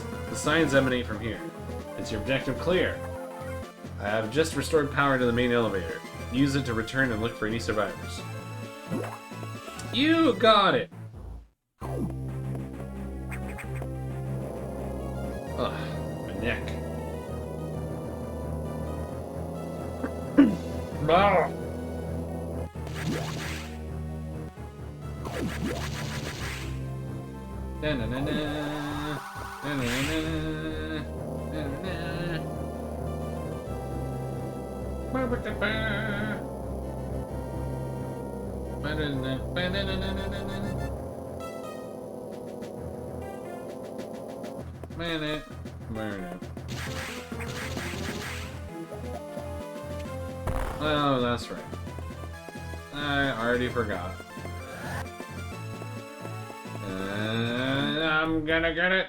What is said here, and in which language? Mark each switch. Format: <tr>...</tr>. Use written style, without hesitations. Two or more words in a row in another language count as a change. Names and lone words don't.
<en>The signs emanate from here. Is your objective clear? I have just restored power to the main elevator. Use it to return and look for any survivors. You got it! Ugh, my neck. Ah. Na na na na. Na na na na. Na na na. Ba ba ba ba. Ba na na ba na na na na na. Man it. Burn it. Oh, that's right. I already forgot. I'm gonna get it.</en>